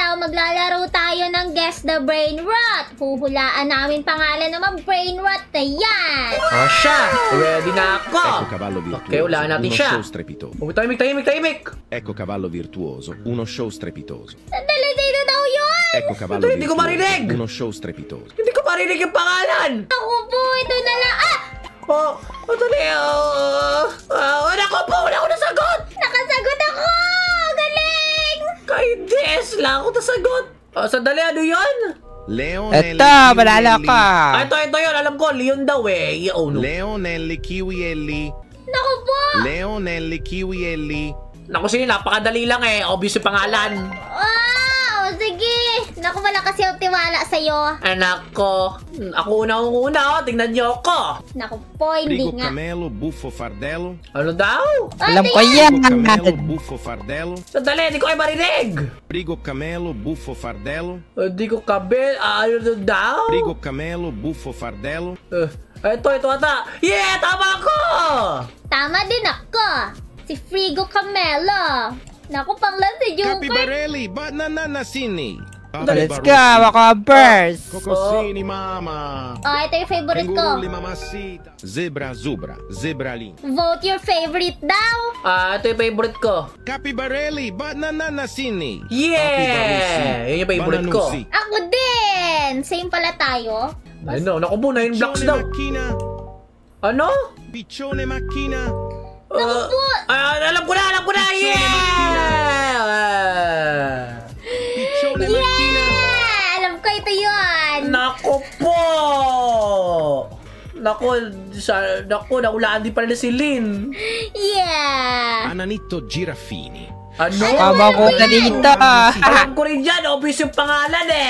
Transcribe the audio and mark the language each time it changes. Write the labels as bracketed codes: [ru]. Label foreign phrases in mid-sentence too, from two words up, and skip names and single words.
[tl] maglalaro tayo ng [en] Guess the Brain Rot. [tl] Huhulaan namin pangalan ng mga [en] brain rot [tl] na yan. Oh, siya. Ready na ako. [it] Ecco cavallo virtuoso, [tl] Okay, ulaan natin uno siya. [it] show strepitoso. [tl] Oh, tahimik. [it] Ecco cavallo virtuoso, uno show strepitoso. [tl] Sandali, dito daw yun. [it] Ecco cavallo [tl] Hindi ko marinig. [it] virtuoso, uno show strepitoso. [tl] Hindi ko marinig yung pangalan. Ako po, ito na lang. Dali. Naku po, wala ako nasagot. Nakasagot ako. Galing. Kay Des lang ako nasagot. Sandali, ano yun? Leonelli, Eto, malala Kiwielli. ka. Ito yun. Alam ko, Leon daw eh. [en] Oh, no. [tl] Leonelli Kiwielli. Naku po. Leonelli Kiwielli. Naku, sige, napakadali lang eh. Obvious yung pangalan. Sige. Naku, wala kasi ako tiwala sa'yo. Anak ko. Ako una. Tingnan niyo ako. Naku po, hindi Frigo nga. Camelo, buffo fardello. Ano daw? Alam ko yan. Frigo Camelo, buffo fardello. Sandali, hindi ko kayo marinig. Frigo Camelo, buffo fardello. Hindi ko kabel. Ano daw? Frigo Camelo, buffo fardello. Ito ata. Yeah, tama ko! Tama din ako. Si Frigo Camelo. Naku, panglan si Junker. Capibarelli, bananasini. [en] Let's go, [tl] ako first. Cocosini, mama. Ito yung favorite ko. Canguruli, mamacita. Zebra, zubra, zebralin. [en] Vote your favorite daw. [tl] Ito yung favorite ko. Capibarelli, bananasini. Yeah! Yun yung favorite ko. Ako din. Same pala tayo. Ayun, naku po, 9 blocks Piccione daw. macchina. Ano? Piccione macchina. Naku po. Alam ko na! Yeah! Piccione macchina. Alam ko ito yun. Naku po! Naku, naulaan din pala si Lynn. Yeah. Ananito Giraffini. Ano? Tama ko na dito. Alam ko rin yan, obvious yung pangalan eh.